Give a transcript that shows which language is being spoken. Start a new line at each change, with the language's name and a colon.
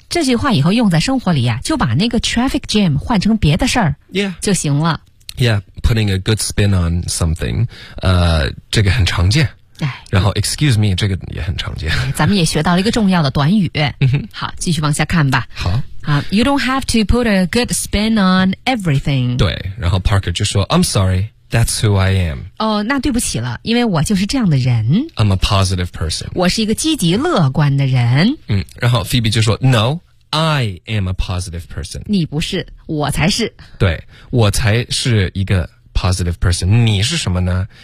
Chinese: 这句话以后用在生活里啊，就把那个 traffic jam 换成别的事儿
English: ，Yeah，
Chinese: 就行了。
English: Yeah, putting a good spin on something.
Chinese: 这个很常见。然后 excuse me 这个也很常见，咱们也学到了一个重要的短语。好，继续往下看吧。好
English: You don't have to put a good spin on everything. 对，
Chinese: 然后 Parker 就说
English: I'm sorry, that's who I am.
Chinese: 哦，那对不起了，因为我就是这样的人。
English: I'm a positive person.
Chinese: 我是一个积极乐观的人。然后 Phoebe 就说
English: No, I am a positive person.
Chinese: 你不是，我才是。对，我才是一个 positive person. 你是什么呢？